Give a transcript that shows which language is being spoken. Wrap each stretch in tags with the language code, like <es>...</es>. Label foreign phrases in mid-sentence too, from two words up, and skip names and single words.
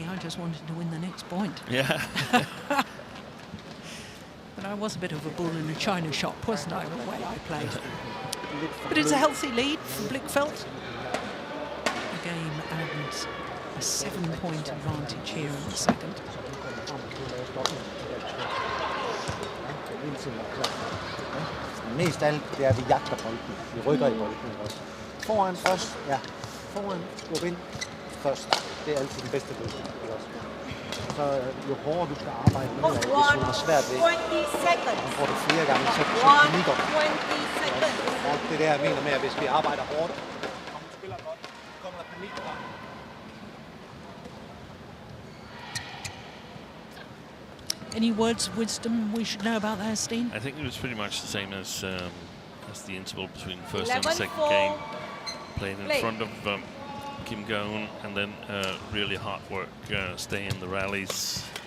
<en>I just wanted to win the next point. Yeah. But I was a bit of a bull in a china shop, wasn't I, the way I played? But it's a healthy lead for Blichfeldt. A game and a 7-point advantage here in the second.</en> <da>Mest af alt, det er, at vi jagter bolden. Vi rykker i bolden også. Foran først, ja. Foran, gå ind først. Det er altid den bedste løsning. Så jo hårdere du skal arbejde med, hvis du har svært ved, så får du flere gange, så panikker. Og det er der, jeg mener med, at hvis vi arbejder hårdt, og du spiller godt, så kommer der panik.</da> <en>Any words of wisdom we should know about that, Steen? I think it was pretty much the same as the interval between the first and the second game. Playing in front of Kim Ga Eun, and then really hard work, stay in the rallies.</en>